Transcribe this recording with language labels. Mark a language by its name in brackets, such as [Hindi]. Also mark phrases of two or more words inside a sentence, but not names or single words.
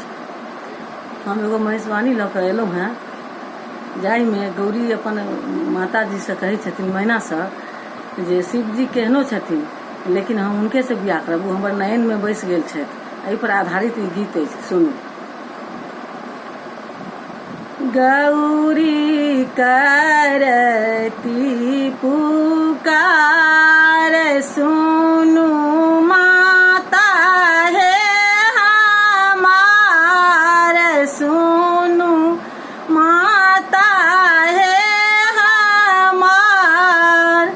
[Maithili] हम एगो महेशवाणी लऽ कऽ एलहुँ हैं, जाहिमे गौरी अपन माताजी से कहै छथिन मैना से जे शिव जी केहनो छथिन लेकिन हम हुनके से बियाह करब, वो हमर नयन में बैस गेल छथि। एहि पर आधारित ई गीत अछि, सुनू। गौरी करती पुकार सुनु माता है हमार, सुनु माता है हमार।